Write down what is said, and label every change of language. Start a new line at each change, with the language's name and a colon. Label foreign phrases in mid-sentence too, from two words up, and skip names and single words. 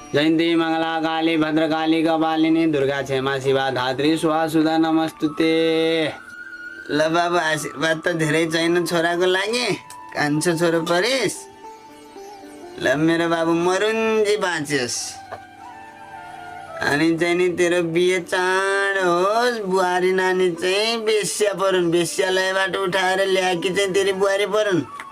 Sanskrit: जयंती मंगला काली भद्रकाली कपालिनी दुर्गा क्षमा शिवा धात्री स्वाहा सुधा नमस्तुते।
Nepali: ल बाबा आशीर्वाद त धेरै छैन छोराको लागि, कान्छो छोरो परेश। ल मेरो बाबु मरुन्जी बाँच्योस्। अनि चाहिँ नि तेरो बिहे चाँड होस्, बुहारी नानी चाहिँ बेस्या परुन्, बेस्यालयबाट उठाएर ल्याएकी चाहिँ तेरी बुहारी परुन्।